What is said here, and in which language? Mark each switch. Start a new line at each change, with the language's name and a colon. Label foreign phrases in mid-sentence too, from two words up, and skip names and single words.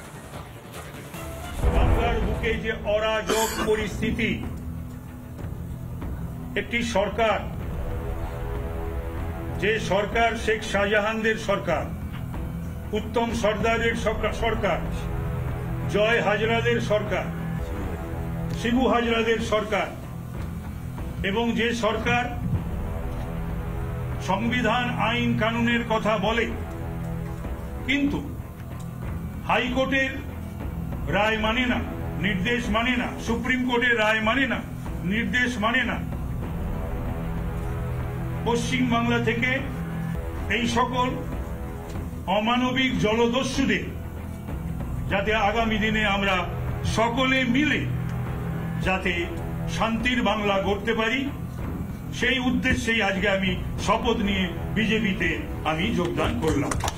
Bangla: বাংলার বুকে যে অরাজক পরিস্থিতি, একটি সরকার, যে সরকার শেখ শাহজাহানদের সরকার, উত্তম সর্দারের সরকার, জয় হাজরাদের সরকার, শিবু হাজরাদের সরকার, এবং যে সরকার সংবিধান আইন কানুনের কথা বলে কিন্তু হাইকোর্টের রায় মানে না, নির্দেশ মানে না, সুপ্রিম কোর্টের রায় মানে না, নির্দেশ মানে না, পশ্চিম বাংলা থেকে এই সকল অমানবিক জলদস্যুদের যাতে আগামী দিনে আমরা সকলে মিলে যাতে শান্তির বাংলা গড়তে পারি, সেই উদ্দেশ্যেই আজকে আমি শপথ নিয়ে বিজেপিতে আমি যোগদান করলাম।